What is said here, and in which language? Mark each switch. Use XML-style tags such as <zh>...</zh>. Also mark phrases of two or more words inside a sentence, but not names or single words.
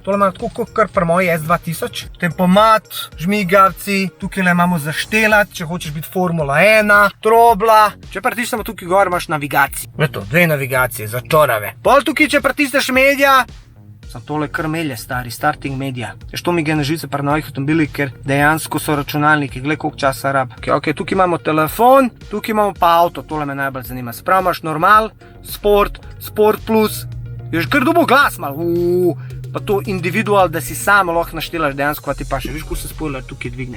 <sl>Tole imam tako kot kar pri moji S2000. Tempomat, žmigavci, tukaj imamo zaštelat, če hočeš biti Formula 1, trobla. Če pritisnemo tukaj gor, imaš navigacijo. Eto, 2 navigacije, za čorave. Pol tukaj, če pritisneš medija, sem tole kar melje, stari,</sl> <en>starting media.</en> <sl>To mi gre na živce pri novih avtomobilih, ker dejansko so računalniki, gled koliko časa rab. Ok, tukaj imamo telefon, tukaj imamo pa avto, tole me najbolj zanima. Sprav imaš normal, sport, sport plus, je že kar dobo glas mal, pa to individual, da si sam lahko naštelaš dejansko, ti pa še, viš, ko se spoiler tukaj dvigne.</sl>